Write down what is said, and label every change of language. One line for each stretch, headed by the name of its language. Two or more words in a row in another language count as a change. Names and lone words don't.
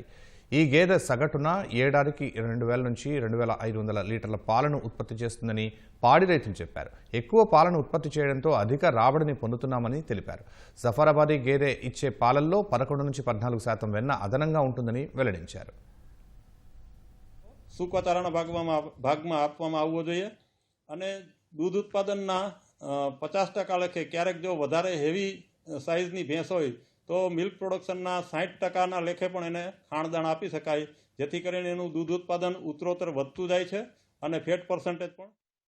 Telugu: ఈ గేదె సగటున ఏడాదికి 2000 నుంచి 2500 లీటర్ల పాలను ఉత్పత్తి చేస్తుందని పాడి రైతులు చెప్పారు. ఎక్కువ పాలను ఉత్పత్తి చేయడంతో అధిక రాబడిని పొందుతున్నామని తెలిపారు. జఫరాబాదీ గేదె ఇచ్చే పాలల్లో 11 నుంచి 14% వెన్న అదనంగా ఉంటుందని వెల్లడించారు.
Gujarati: સૂકવચારાના ભાગમાં આપવામાં આવવો જોઈએ અને દૂધ ઉત્પાદનના 50% લેખે ક્યારેક જો વધારે
English: heavy sizeની
Gujarati: ભેંસ હોય તો
English: milk productionના
Gujarati: 60% લેખે પણ એને ખાણદાણ આપી શકાય, જેથી કરીને એનું દૂધ ઉત્પાદન ઉત્તરોત્તર વધતું જાય છે અને
English: fat percentage
Gujarati: પણ